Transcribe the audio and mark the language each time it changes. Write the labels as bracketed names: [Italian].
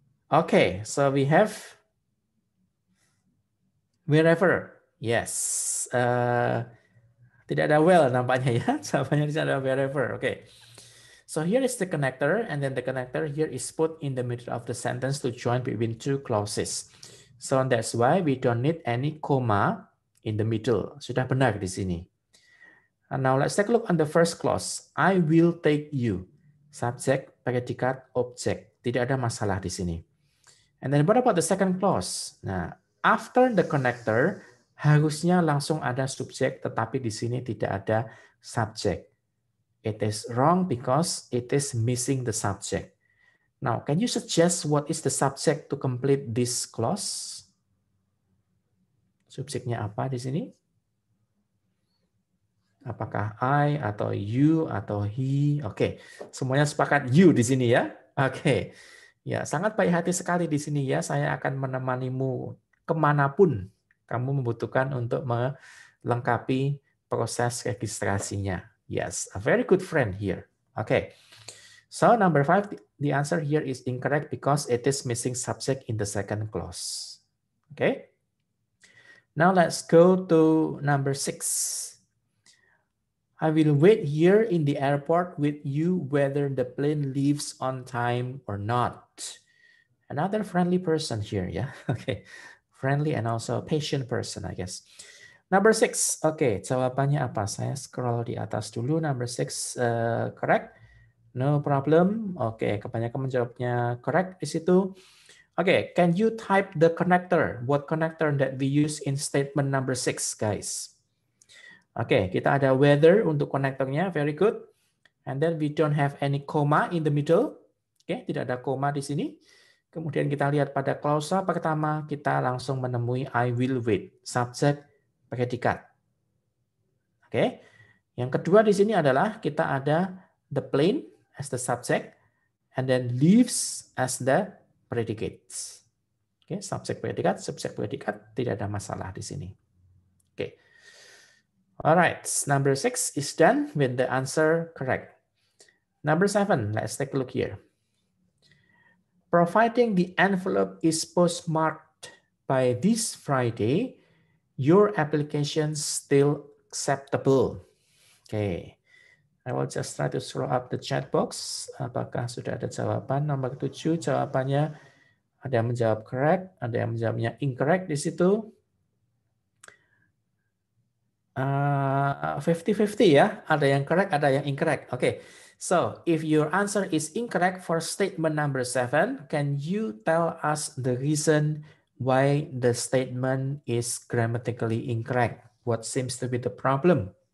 [English] Okay, so we have wherever. Yes. [Indonesian] Tidak ada well nampaknya ya. Jawabannya tidak ada wherever. [English] Okay. So here is the connector, and then the connector here is put in the middle of the sentence to join between two clauses. So that's why we don't need any comma in the middle. [Indonesian] Sudah benar di sini. [English] And now let's take a look on the first clause. I will take you. [Indonesian] Subject, predikat, object. Tidak ada masalah di sini. [English] And then what about the second clause? Nah, after the connector, [Indonesian] harusnya langsung ada subjek, tetapi di sini tidak ada [English] subject. It is wrong because it is missing the subject. Now, can you suggest what is the subject to complete this clause? [Indonesian] Subjeknya apa di sini? Apakah I atau you atau he? Oke, semuanya sepakat you di sini ya. Oke, ya sangat baik hati sekali di sini ya. Saya akan menemanimu kemanapun kamu membutuhkan untuk melengkapi proses registrasinya. [English] Yes, a very good friend here. Okay, so number 5, the answer here is incorrect because it is missing subject in the second clause. Okay, now let's go to number 6. I will wait here in the airport with you whether the plane leaves on time or not. Another friendly person here, yeah. Okay, friendly and also patient person, I guess. Number 6, okay, [Indonesian] jawabannya apa? Saya scroll di atas dulu. [English] Number 6, correct? No problem. [Indonesian] Oke, kebanyakan menjawabnya correct di situ. [English] Okay, can you type the connector? What connector that we use in statement number 6, guys? [Indonesian] Oke, kita ada whether untuk konektornya, [English] very good. And then we don't have any comma in the middle. [Indonesian] Oke, tidak ada koma di sini. Kemudian kita lihat pada klausa pertama, kita langsung menemui [English] I will wait, [Indonesian] subject, predikat. Oke, yang kedua di sini adalah kita ada [English] the plane as the subject, and then leaves as the predicates. [Indonesian] Oke, subject, predikat, tidak ada masalah di sini. Oke. [English] Alright, number 6 is done with the answer correct. Number 7, let's take a look here. Providing the envelope is postmarked by this Friday, your application still acceptable. Okay, I will just try to scroll up the chat box. [Indonesian] Apakah sudah ada jawaban? Nomor 7, jawabannya ada yang menjawab correct, ada yang menjawabnya incorrect di situ. 50-50 ya, ada yang correct, ada yang incorrect. Oke, [English] So, if your answer is incorrect for statement number 7, can you tell us the reason why the statement is grammatically incorrect? What seems to be the problem?